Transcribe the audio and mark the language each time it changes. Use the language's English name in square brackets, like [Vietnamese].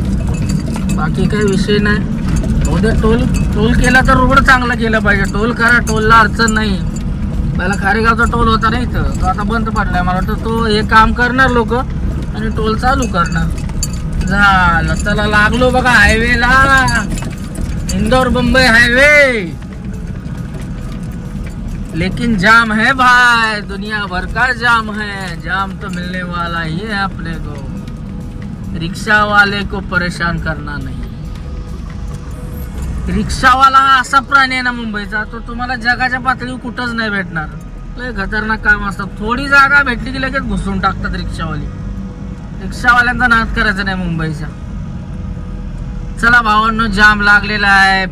[Marathi] बाकी काही विषय नाही. उद्या टोल केला तर रोड चांगला केला पाहिजे. टोल करा, टोलला अडचण नाही. पहिला खारेगावचा टोल होता ना इथं, तो आता बंद पडलाय. मला वाटतं तो हे काम करणार लोक आणि टोल चालू करणार. झालं, चला लागलो बघा हायवेला. [Hindi] इंदौर मुंबई हाईवे, लेकिन जाम है भाई, दुनिया भर का जाम है. जाम तो मिलने वाला ही है अपने को, रिक्शा वाले को परेशान करना नहीं. [Marathi] रिक्षावाला हा असा प्राणी आहे ना मुंबईचा, तो तुम्हाला जगाच्या पातळीवर कुठंच नाही भेटणार. लय खतरनाक काम असतात. थोडी जागा भेटली की लगेच घुसून टाकतात रिक्षावाली. रिक्षावाल्यांचा नाद करायचा नाही मुंबईचा. चला भावांनो, जाम लागलेला आहे.